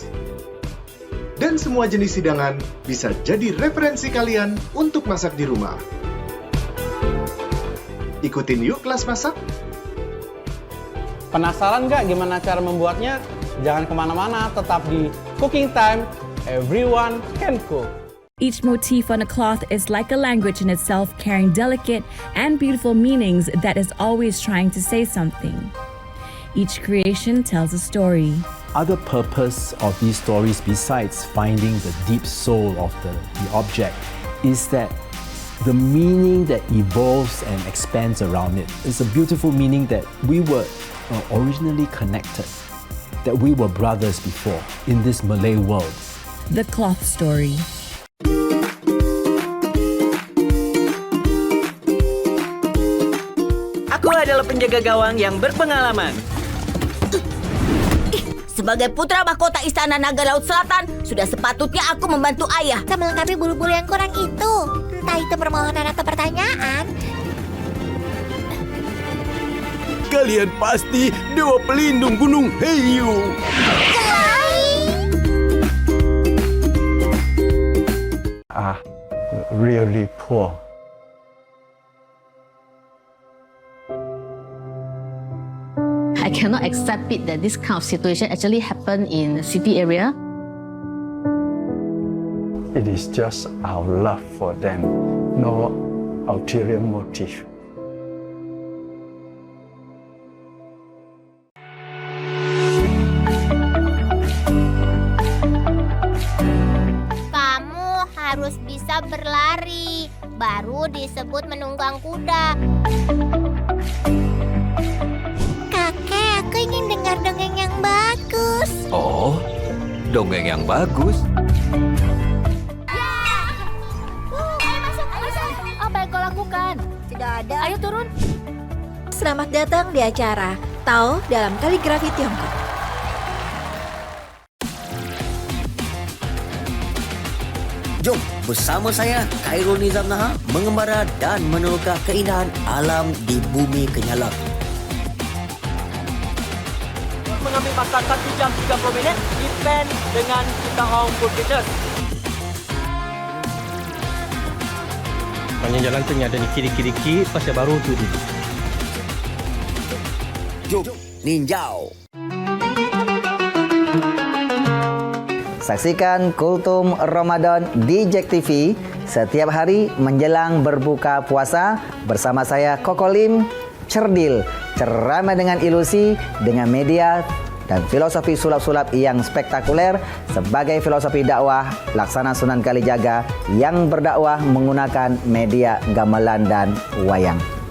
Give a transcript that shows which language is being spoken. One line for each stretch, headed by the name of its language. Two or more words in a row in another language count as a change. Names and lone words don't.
Indonesian: Dan semua jenis hidangan bisa jadi referensi kalian untuk masak di rumah. Ikutin yuk kelas masak. Penasaran nggak gimana cara membuatnya? Jangan kemana-mana, tetap di Cooking Time.
English: Everyone can cook. Each motif on a cloth is like a language in itself, carrying delicate and beautiful meanings that is always trying to say something. Each creation tells a story. Other purpose of these stories besides finding the deep soul of the object is that the meaning that evolves and expands around it is a beautiful meaning that we were originally connected, that we were brothers before in this Malay world. The cloth story.
Indonesian: Aku adalah penjaga gawang yang berpengalaman. Sebagai putra mahkota Istana Naga Laut Selatan, sudah sepatutnya aku membantu ayah. Kita melengkapi bulu-bulu yang kurang itu. Entah itu permohonan atau pertanyaan. Kalian pasti dewa pelindung Gunung Heiyu.
English: Are really poor. I cannot accept it that this kind of situation actually happened in the city area. It is just our love for them, no ulterior motive.
Indonesian: Kamu harus bisa berlari, baru disebut menunggang kuda. Kakek, aku ingin dengar dongeng yang bagus. Oh, dongeng yang bagus. Apa yang kau lakukan? Tidak ada. Ayo turun. Selamat datang di acara Tao dalam Kaligrafi Tiongkok.
Malay: Jom bersama saya Khairul Nizam Naha mengembara dan meneroka keindahan alam di bumi Kenyalak. Mengambil masa 1 jam 30 minit, event dengan Kita Hong Food Fitness. Panjang jalan tu ada ni kiri-kiri pasal baru tu ni. Jom ninjau.
Indonesian: Saksikan Kultum Ramadan di Jack TV setiap hari menjelang berbuka puasa bersama saya Kokolim Cerdil, ceramah dengan ilusi, dengan media dan filosofi sulap-sulap yang spektakuler sebagai filosofi dakwah Laksana Sunan Kalijaga yang berdakwah menggunakan media gamelan dan wayang.